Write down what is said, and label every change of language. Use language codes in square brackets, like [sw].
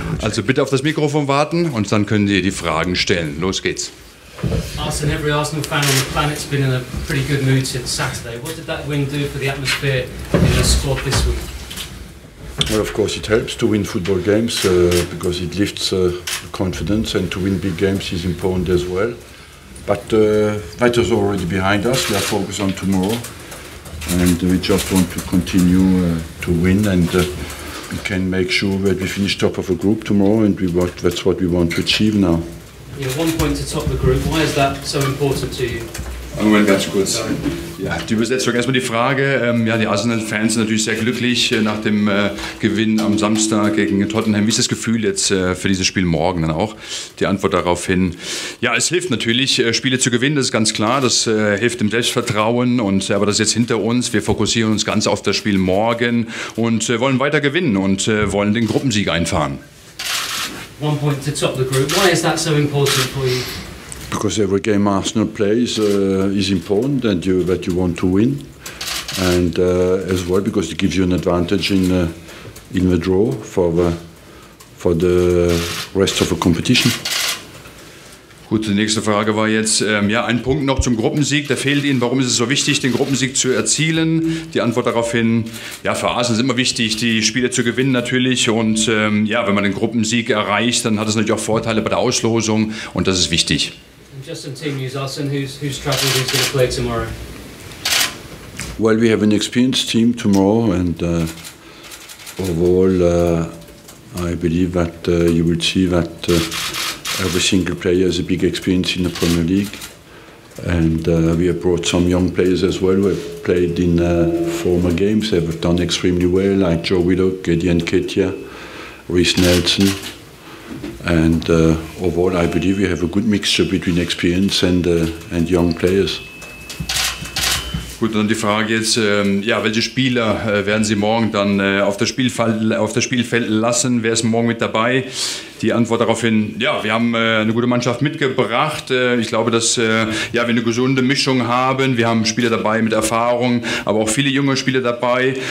[de] Also bitte auf das Mikrofon warten und dann können Sie die Fragen stellen. Los geht's. [en] Arsene, every Arsenal fan on the planet's been in a pretty good mood since Saturday. What did that win do for the atmosphere in the squad this week? Well, of course, it helps to win football games because it lifts confidence, and to win big games is important as well. But that is already behind us. We are focused on tomorrow, and we just want to continue to win, and we can make sure that we finish top of a group tomorrow, and that's what we want to achieve now. You know, 1 point to top the group. Why is that so important to you? [de] Moment, ganz kurz. Ja, die Übersetzung. Erstmal die Frage. Ja, die Arsenal-Fans sind natürlich sehr glücklich nach dem Gewinn am Samstag gegen Tottenham. Wie ist das Gefühl jetzt für dieses Spiel morgen dann auch? Die Antwort daraufhin. Ja, es hilft natürlich, Spiele zu gewinnen, das ist ganz klar. Das hilft dem Selbstvertrauen. Aber das ist jetzt hinter uns. Wir fokussieren uns ganz auf das Spiel morgen und wollen weiter gewinnen und wollen den Gruppensieg einfahren. [en] 1 point to top the group. Why is that so important for you? Because every game Arsenal plays is important, and that you want to win, and as well because it gives you an advantage in the draw for the rest of the competition. [de] Gut, die nächste Frage war jetzt, ja, ein Punkt noch zum Gruppensieg, der fehlt Ihnen. Warum ist es so wichtig, den Gruppensieg zu erzielen? Die Antwort daraufhin, ja, für Arsenal ist immer wichtig, die Spiele zu gewinnen natürlich. Und ja, wenn man den Gruppensieg erreicht, dann hat es natürlich auch Vorteile bei der Auslosung und das ist wichtig. [en] Just some team news, Arsene, who's travelling, who's going to play tomorrow? Well, we have an experienced team tomorrow, and overall, I believe that you will see that every single player has a big experience in the Premier League, and we have brought some young players as well who have played in former games. They have done extremely well, like Joe Willock, Eddie Nketiah, Reece Nelson. And overall, I believe we have a good mixture between experience and young players. [de] Gut, dann die Frage jetzt, ja, welche Spieler werden Sie morgen dann auf das Spielfeld lassen? Wer ist morgen mit dabei? Die Antwort daraufhin, ja, wir haben eine gute Mannschaft mitgebracht. Ich glaube, dass ja, wir eine gesunde Mischung haben. Wir haben Spieler dabei mit Erfahrung, aber auch viele junge Spieler dabei.